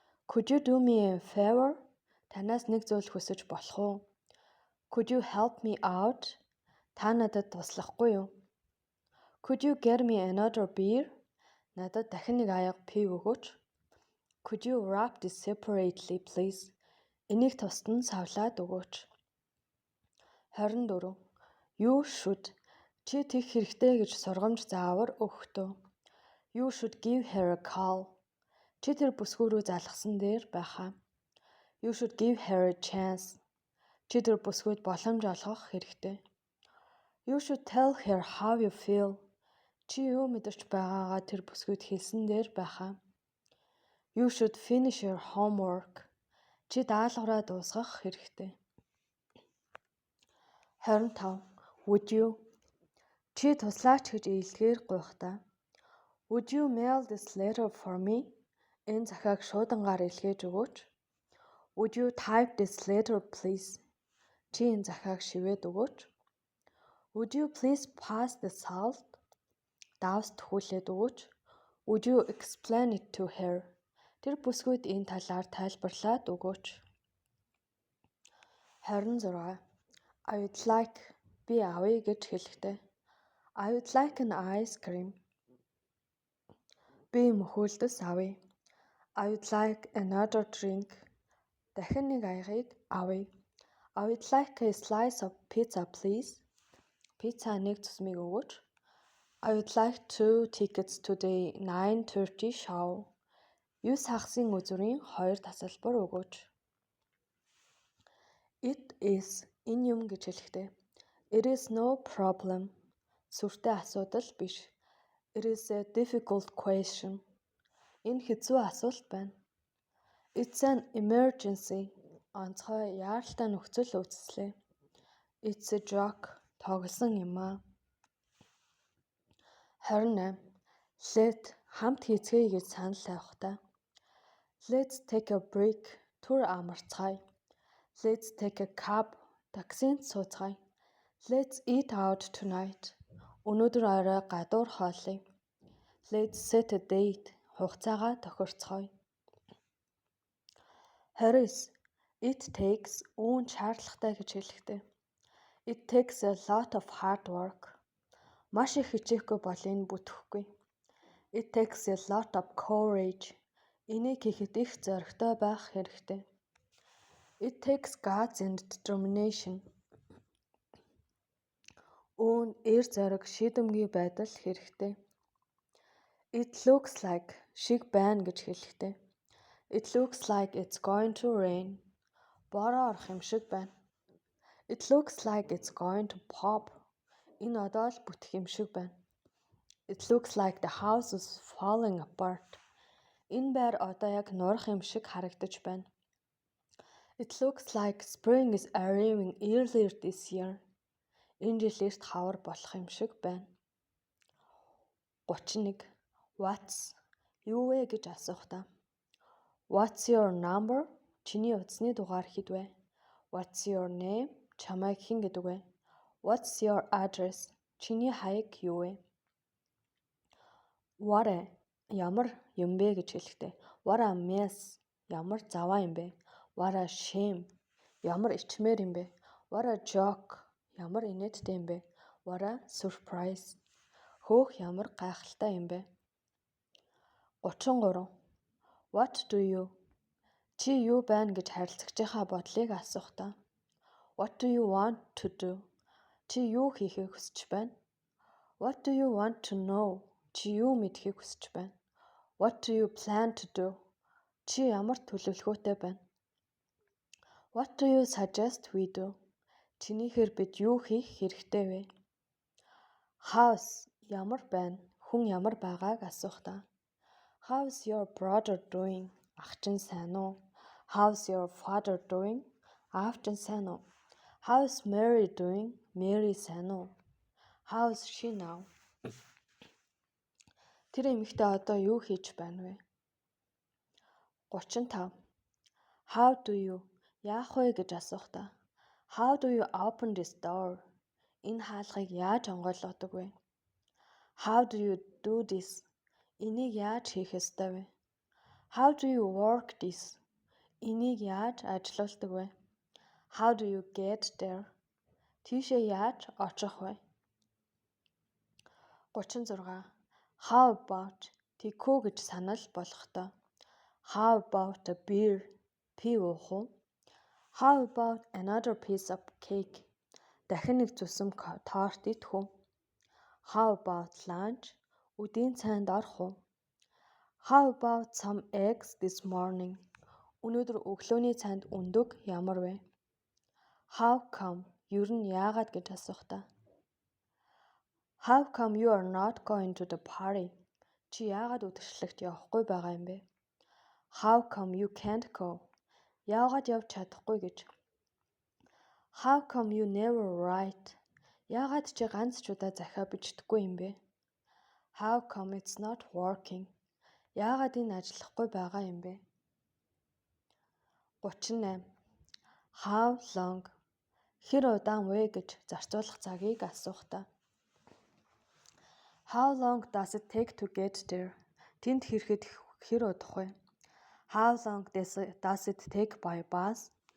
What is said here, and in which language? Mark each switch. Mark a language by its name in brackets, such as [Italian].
[English] Could you do me a favor? [Mongolian] Танаас нэг зүйл хүсэж болох уу? [English] Could you help me out? [Mongolian] Та надад туслахгүй юу? [English] Could you get me another beer? [Mongolian] Надад дахин нэг аяга пив өгөөч. [English] Could you wrap this separately, please? [Mongolian] Энийг тусад нь савлаад өгөөч. [English] 24. You should. [Mongolian] Чи тэгэх хэрэгтэй гэж сургамж заавар өгөхдөө. [English] You should give her a call. [Mongolian] Чи тэр бүсгүй рүү залгасан дээр байхаа. [English] You should give her a chance. [Mongolian] Чи тэр бүсгүйд боломж олгох хэрэгтэй. [English] You should tell her how you feel. [Mongolian] Чи юу мэдэрч байгаагаа тэр бүсгүйд хэлсэн дээр байхаа. [English] You should finish your homework. [Mongolian] Чи даалгавраа дуусгах хэрэгтэй. [English] 25. Would you? [Mongolian] Чи туслаач гэж ийлгээр гуйхдаа. [English] Would you mail this letter for me? [Mongolian] Энэ захиаг шуудангаар илгээж өгөөч. [English] Would you type this letter, please? [Mongolian] Чи энэ захиаг шивээд өгөөч. [English] Would you please pass the salt? [Mongolian] Давс төхүүлээд өгөөч. [English] Would you explain it to her? [Mongolian] Тэр бүсгүйд энэ талаар тайлбарлаад өгөөч. [English] 26. I would like [Mongolian] би авъя гэж хэлэхдээ. [English] I would like an ice cream. [Mongolian] Би мөхөөлдөс авъя. [English] I would like another drink. [Mongolian] Дахин нэг аягыг авъя. [English] I would like a slice of pizza, please. [Mongolian] Пицца нэг цусмыг өгөөч. [English] I would like 2 tickets to the 9:30 show. [Mongolian] 9 хагасын үзүүрийн 2 тасалбар өгөөч. [English] It is [Mongolian] энэ юм гэж хэлэхдээ. [English] It is no problem. [Mongolian] Сүртэй асуудал биш. [English] It is a difficult question. [Mongolian] Энэ хэцүү асуулт байна. [English] It's an emergency. [Mongolian] Онцгой яаралтай нөхцөл үүслээ. [English] It's a joke. [Mongolian] Тоглосон юм аа. 28. [English] Let [Mongolian] хамт хийцгээе гэж санал тавихдаа. [English] Let's take a break. [Mongolian] Түр амарцгаая. [English] Let's take a cab. [Mongolian] Таксинд сууцгаая. [English] Let's eat out tonight. [Mongolian] Өнөөдөр орой гадуур хоолъё. [English] Let's set a date. [Mongolian] Хугацаагаа тохирцгоё. [English] 29. It takes [Mongolian] үүн шаардлагатай гэж хэлэхдээ. [English] It takes a lot of hard work. [Mongolian] Маш их хичээхгүй бол энэ бүтэхгүй. [English] It takes a lot of courage. [Mongolian] Энийг хийхэд их зоригтой байх хэрэгтэй. [English] It takes guts and determination. [Mongolian] Үүн эр зориг шийдэмгий байдал хэрэгтэй. [English] It looks like [Mongolian] шиг байна гэж хэлэхдээ. [English] It looks like it's going to rain. [Mongolian] Бороо орох юм шиг байна. [English] It looks like it's going to pop. [Mongolian] Энэ одоо л бүтэх юм шиг байна. [English] It looks like the house is falling apart. [Mongolian] Энэ байр одоо яг нурах юм шиг харагдаж байна. [English] It looks like spring is arriving earlier this year. [Mongolian] Энэ жил эрт хавар болох юм шиг байна. 31. [English] What's? [Mongolian] Юу вэ гэж асуухдаа. [English] What's your number? [Mongolian] Чиний утасны дугаар хэд вэ? [English] What's your name? [Mongolian] Чамайг хэн гэдэг вэ? [English] What's your address? [Mongolian] Чиний хаяг юу вэ? [English] What a [Mongolian] ямар юм бэ гэж хэлэхдээ. [English] What a mess. [Mongolian] Ямар заваа юм бэ? [English] What a shame. [Mongolian] Ямар ичмээр юм бэ? [English] What a joke. [Mongolian] Ямар инээдтэй юм бэ? [English] What a surprise. [Mongolian] Хөөх ямар гайхалтай юм бэ? [English] 33. What do you? [Mongolian] Чи юу байна гэж харилцагчийнхаа бодлыг асуухдаа. [English] What do you want to do? [Mongolian] Чи юу хийхийг хүсэж байна? [English] What do you want to know? [Mongolian] Чи юу мэдхийг хүсэж байна? [English] What do you plan to do? [Mongolian] Чи ямар төлөвлөгөөтэй байна? [English] What do you suggest we do? [Mongolian] Чинийхээр бид юу хийх хэрэгтэй вэ? [English] How's [Mongolian] ямар байна? Хүн ямар байгааг асуух та. [English] How's your brother doing? [Mongolian] Ах чинь сайн уу? [English] How's your father doing? [Mongolian] Аав чинь сайн уу? [English] How's Mary doing? [Mongolian] Mary сайн уу? [English] How's she now? [Mongolian] Тэр эмэгтэй одоо юу хийж байна вэ? 35. [English] How do you? [Mongolian] Яах вэ гэж асуух та. [English] How do you open this door? [Mongolian] Энэ хаалгыг яаж онгойлгодог вэ? [English] How do you do this? [Mongolian] Энийг яаж хийх ёстой вэ? [English] How do you work this? [Mongolian] Энийг яаж ажилуулдаг вэ? How do you get there? Тийшээ яаж очих вэ? [English] 36. How about? [Mongolian] Тэгхүү гэж санал болгохдоо. [English] How about a beer? [Mongolian] Пив уух уу? [English] How about another piece of cake? [Mongolian] Дахин нэг зүсэм торт идэх үү? [English] How about lunch? [Mongolian] Өдийн цайнд орох уу? [English] How about some eggs this morning? [Mongolian] Өнөөдөр өглөөний цайнд өндөг ямар вэ? [English] How come? [Mongolian] Ер нь яагаад гэж асуух та. [English] How come you are not going to the party? [Mongolian] Чи яагаад үдшилтэд явахгүй байгаа юм бэ? [English] How come you can't go? [Mongolian] Яагаад явж чадахгүй гэж. [English] How come you never write? [Mongolian] Яагаад чи ганц ч удаа захиа бичдэггүй юм бэ? [English] How come it's not working? [Mongolian] Яагаад энэ ажиллахгүй байгаа юм бэ? [English] 38. How long? [Mongolian] Хэр удаан вэ гэж зарцуулах цагийг асуух та. [English] How long does it take to get there? [Mongolian] Тэнд хэрэхэд хэр удах вэ? [English] How long does it take by bus?